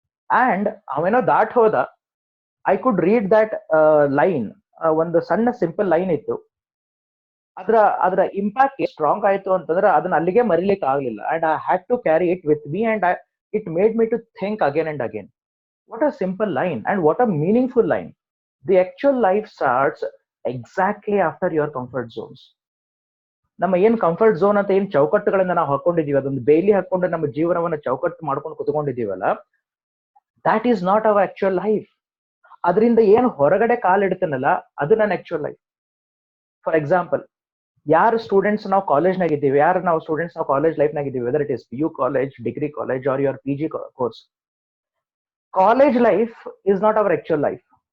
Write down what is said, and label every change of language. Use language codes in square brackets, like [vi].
[en] and [kn] ಅವೇನೋ ದಾಟ್ ಹೋದ, [en] I could read that line. [kn] ಒಂದು ಸಣ್ಣ ಸಿಂಪಲ್ ಲೈನ್ ಇತ್ತು. ಅದರ ಇಂಪ್ಯಾಕ್ಟ್ ಸ್ಟ್ರಾಂಗ್ ಆಯ್ತು ಅಂತಂದ್ರೆ ಅದನ್ನ ಅಲ್ಲಿಗೆ ಮರಿಲಿಕ್ಕೆ ಆಗ್ಲಿಲ್ಲ. [en] And I had to carry it with me, and it made me to think again and again, what a simple line and what a meaningful line. The actual life starts exactly after your comfort zones. [kn] ನಮ್ಮ ಏನ್ comfort zone ಅಂತ ಏನ್ ಚೌಕಟ್ಟುಗಳನ್ನ ನಾವು ಹಾಕೊಂಡಿದೀವಿ, ಅದೊಂದು ಬೇಲಿ ಹಾಕೊಂಡು ನಮ್ಮ ಜೀವನವನ್ನ ಚೌಕಟ್ಟು ಮಾಡ್ಕೊಂಡು ಕುತ್ಕೊಂಡಿದೀವಲ್ಲ, [en] That is not our actual life. [kn] ಅದರಿಂದ ಏನು ಹೊರಗಡೆ ಕಾಲಿಡ್ತೇನಲ್ಲ, ಅದು ನನ್ನ ಆಕ್ಚುಯಲ್ ಲೈಫ್. ಫಾರ್ ಎಕ್ಸಾಂಪಲ್, ಯಾರು ಸ್ಟೂಡೆಂಟ್ಸ್ ನಾವು ಕಾಲೇಜ್ನಾಗ ಇದ್ದೀವಿ, ಯಾರು ನಾವು ಸ್ಟೂಡೆಂಟ್ಸ್ ನಾವು ಕಾಲೇಜ್ ಲೈಫ್ನಾಗ ಇದ್ದೀವಿ, [en] Whether it is PU college, degree college or your PG course, college life is not our actual life.